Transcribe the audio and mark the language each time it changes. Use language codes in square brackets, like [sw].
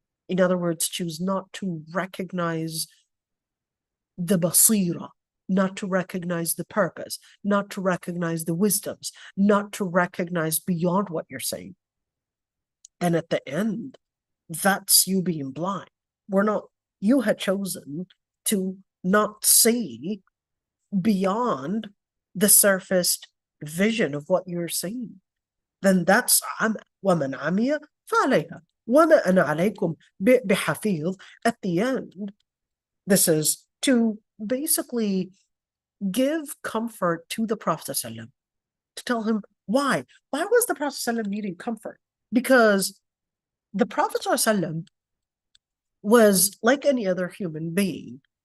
[en] In other words, choose not to recognize the basira, not to recognize the purpose, not to recognize the wisdoms, not to recognize beyond what you're saying. And at the end, that's you being blind. You had chosen to not see beyond the surfaced vision of what you're seeing. Then that's [ar] وَمَنْ عَمِيَ فَعَلَيْهَا وَمَا أَنَا عَلَيْكُمْ بِحَفِيظٍ. [en] At the end, this is to basically give comfort to the Prophet ﷺ, to tell him why. Why was the Prophet ﷺ needing comfort? Because the Prophet ﷺ was like any other human being.